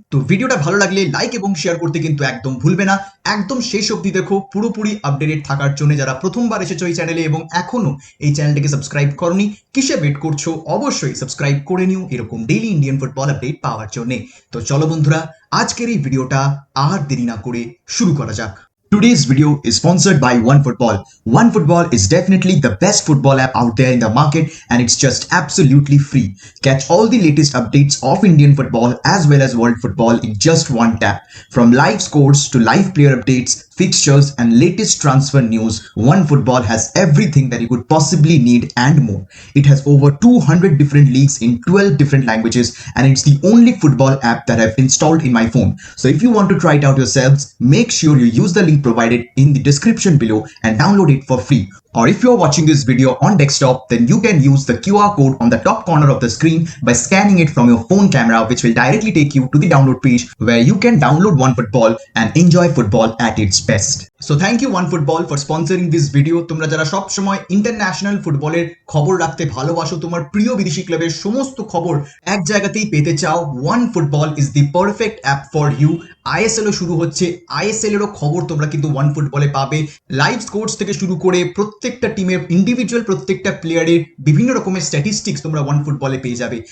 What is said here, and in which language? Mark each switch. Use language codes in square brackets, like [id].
[bn] তো ভিডিওটা ভালো লাগলে লাইক এবং শেয়ার করতে কিন্তু একদম ভুলবে না। একদম শেষ অবধি দেখো পুরোপুরি আপডেটেড থাকার জন্য। যারা প্রথমবার এসেছো এই চ্যানেলে এবং এখনো এই চ্যানেলটাকে সাবস্ক্রাইব করনি, কিসে ওয়েট করছো? অবশ্যই সাবস্ক্রাইব করে নিও এরকম ডেইলি ইন্ডিয়ান ফুটবল আপডেট পাওয়ার জন্য। তো চলো বন্ধুরা, আজকের এই ভিডিওটা আর দেরি না করে শুরু করা যাক। [en] Today's video is sponsored by OneFootball. OneFootball is definitely the best football app out there in the market, and it's just absolutely free. Catch all the latest updates of Indian football as well as world football in just one tap. From live scores to live player updates, fixtures and latest transfer news, OneFootball has everything that you could possibly need and more. It has over 200 different leagues in 12 different languages, and it's the only football app that I've installed in my phone. So if you want to try it out yourselves, make sure you use the link provided in the description below and download it for free. Or if you're watching this video on desktop, then you can use the QR code on the top corner of the screen by scanning it from your phone camera, which will directly take you to the download page where you can download OneFootball and enjoy football at its best. So thank you OneFootball for sponsoring this video. [bn] তোমরা যারা সব সময় international ফুটবলের খবর রাখতে ভালোবাসো, তোমার প্রিয় বিদেশি ক্লাবের সমস্ত খবর এক জায়গাতেই পেতে চাও, [en] OneFootball is the perfect app for you. [bn] ISL ও শুরু হচ্ছে, আইএসএল এরও খবর তোমরা কিন্তু OneFootball এ পাবে। লাইভ স্কোরস থেকে শুরু করে প্রত্যেকটা টিমের ইন্ডিভিজুয়াল প্রত্যেকটা প্লেয়ারের বিভিন্ন রকমের স্ট্যাটিস্টিক্স তোমরা OneFootball এ পেয়ে যাবে।